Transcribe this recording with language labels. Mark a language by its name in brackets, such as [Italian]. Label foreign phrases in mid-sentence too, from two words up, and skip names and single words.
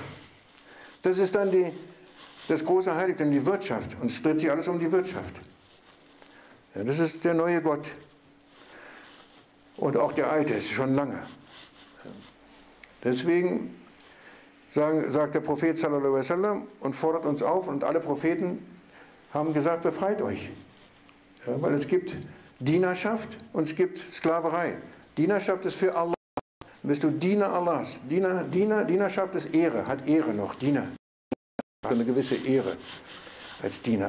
[German] Das ist dann das große Heiligtum, die Wirtschaft. Und es dreht sich alles um die Wirtschaft. Ja, das ist der neue Gott. Und auch der alte ist schon lange. Deswegen sagt der Prophet [Arabic] صلى الله عليه وسلم [German] und fordert uns auf, und alle Propheten haben gesagt, befreit euch. Ja, weil es gibt Dienerschaft und es gibt Sklaverei. Dienerschaft ist für Allah. Dann bist du Diener Allahs. Dienerschaft ist Ehre, hat Ehre noch, Diener. Hat eine gewisse Ehre als Diener.